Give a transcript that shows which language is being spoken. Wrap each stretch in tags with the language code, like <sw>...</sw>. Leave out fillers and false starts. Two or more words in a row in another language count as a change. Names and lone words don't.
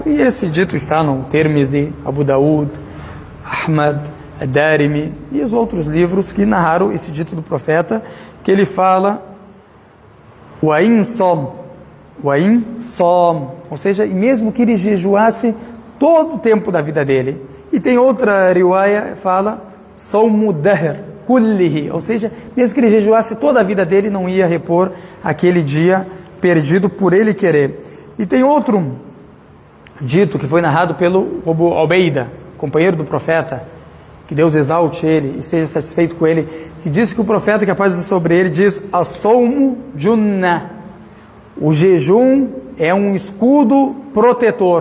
<pt>E esse dito está no Tirmidhi, Abu Daud, Ahmad, Ad-Darimi e os outros livros que narraram esse dito do profeta, que ele fala</pt> <ar>وإن صام,</ar> <pt>ou seja, mesmo que ele jejuasse todo o tempo da vida dele. E tem outra riwaya, fala</pt> <ar>صوم الدهر كله,</ar> <pt>ou seja, mesmo que ele jejuasse toda a vida dele, não ia repor aquele dia perdido por ele querer. E tem outro dito que foi narrado pelo Abu Ubaida, companheiro do profeta, que Deus exalte ele e esteja satisfeito com ele, que diz que o profeta, que a paz esteja sobre ele, diz:</pt> <ar>الصوم جنة,</ar> <pt>o jejum é um escudo protetor.</pt>